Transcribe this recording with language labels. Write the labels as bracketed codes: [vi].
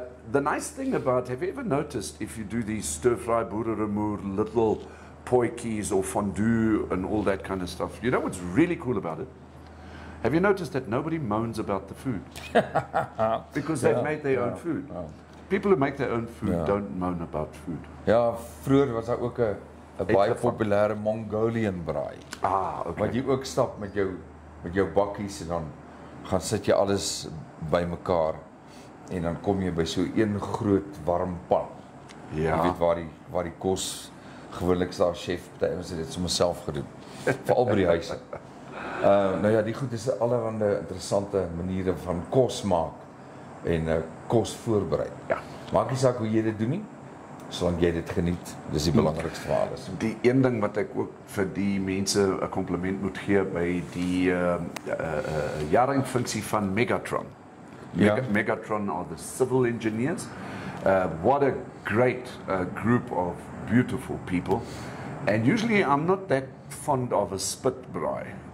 [en] The nice thing about, have you ever noticed if you do these stir-fry boereremoer little potjies or fondue and all that kind of stuff, you know what's really cool about it? Have you noticed that nobody moans about the food? Because they've made their own food. People who make their own food don't moan about food. [af] Ja, vroeër was daar ook 'n baie populêre Mongolian braai. [en] Okay. [af] Wat jy ook stap met jou bakkies en dan gaan sit jy alles bymekaar en dan kom jy by so een groot warm pan. Ja. Jy weet waar die kos gewoonlik daar chef, party ons het dit sommer self gedoen. Veral by die huise. Nou ja, die goed is allerhande interessante maniere van kos maak en kos voorberei. Ja. Maak nie saak hoe jy dit doen nie, solank jy dit geniet. Dis die belangrikste vir alles. Die een ding wat ek ook vir die mense 'n kompliment moet gee by die jaarfunksie van Megatron. [en] Megatron are the civil engineers. What a great group of beautiful people. And usually I'm not that fond of a spit braai.